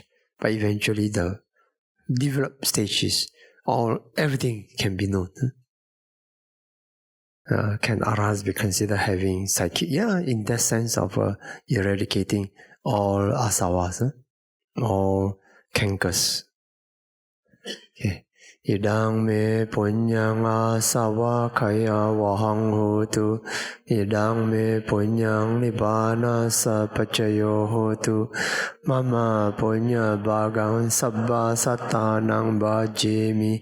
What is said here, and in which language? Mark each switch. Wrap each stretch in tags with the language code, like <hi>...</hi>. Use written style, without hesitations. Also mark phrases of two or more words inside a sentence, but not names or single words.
<en>But eventually the developed stages, everything can be known. Can arahants be considered having psychic? Yeah, in that sense of eradicating all asavas, all cankers. Okay.</en> <pi>Idang me punyang asava kaya vahang hotu. Idang me punyang nibbana sapacayo hotu. Mama punya bhagang sabba sattanang bhajemi.</pi>